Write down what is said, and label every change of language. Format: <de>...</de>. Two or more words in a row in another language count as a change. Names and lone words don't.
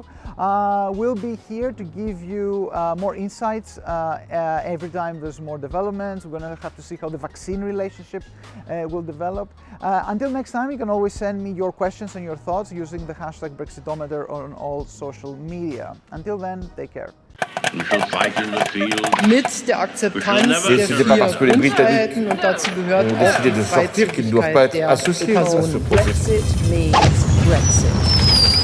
<en>We'll be here to give you more insights every time there's more developments. We're going to have to see how the vaccine relationship will develop. Until next time, you can always send me your questions and your thoughts using the hashtag Brexitometer on all social media. Until then, take care. We shall fight in the field.</en> <de>Mit der Akzeptanz der</de> <fr>C'était pas parce que les</fr> <de>4</de> <fr>Britanniques</fr> <de>Grundfreiheiten und dazu gehört</de> <fr>ont</fr> <de>auch</de> <fr>décidé</fr> <de>die</de> <fr>de sortir qu'ils ne doivent pas</fr> <de>Freizügigkeit</de> <fr>être</fr> <de>der</de> <fr>associés à ce</fr> <de>Personen.</de> <fr>processus.</fr> <en>Brexit means Brexit.</en>